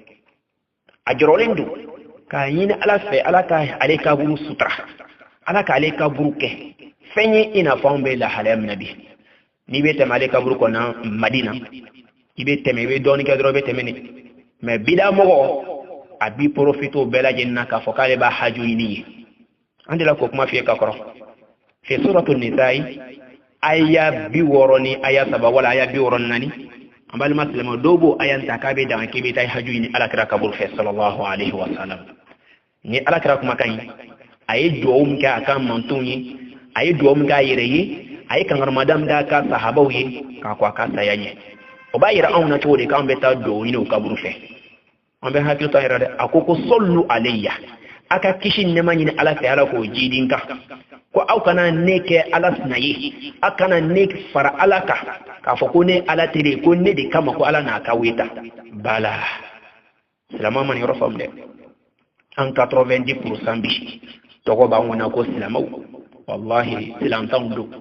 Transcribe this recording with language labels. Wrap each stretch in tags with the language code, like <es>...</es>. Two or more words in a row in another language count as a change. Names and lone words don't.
<bm>a jɔrɔlen don k'a ɲini ala fɛ ala ka ale kaburu sutura ala ka ale kaburu kɛ fɛn ye i n'a fɔ anw bɛ lahalaya min na bi n'i bɛ tɛmɛ ale kaburu kɔnɔ madina i bɛ tɛmɛ i bɛ dɔɔnin kɛ dɔrɔn i bɛ tɛmɛ ne mais bidamɔgɔ a b'i profiter o bɛɛ lajɛlen na k'a fɔ k'ale b'a haju ɲini ye an de la k'o kuma f'i ye ka kɔrɔ fi suratul nisa'i aya 60 ni aya 3 wala aya 64 an balima silamɛ dɔw b'o aya ta k'a bɛ dan k'i bɛ taa haju ɲini ala kira kaburu fɛ</bm> <ar>صلى الله عليه وسلم</ar> <bm>ni ala kira kumakan ye a ye duwawu min kɛ a ka mantonw ye a ye duwawu min kɛ a yɛrɛ ye a ye kangarimada min k'a ka sahabaw ye k'a ko a ka saya ɲɛ o b'a yira anw na cogo di k'an bɛ taa duwawu ɲini o kaburu fɛ an bɛ hakili to a yɛrɛ dɛ a ko ko</bm> <ar>صلوا علي</ar> <bm>a ka kisi nɛɛma ɲini ala fɛ ala k'o jidin kan ko aw kana ne kɛ ala sina ye a kana ne fara ala kan k'a fɔ ko ne ala teri ko ne de kama ko ala n'a ka weta bala silamɛ ma nin yɔrɔ faamu dɛ an 90% bi tɔgɔ b'an kɔnɔ ko silamɛw wallahi silantanw</bm>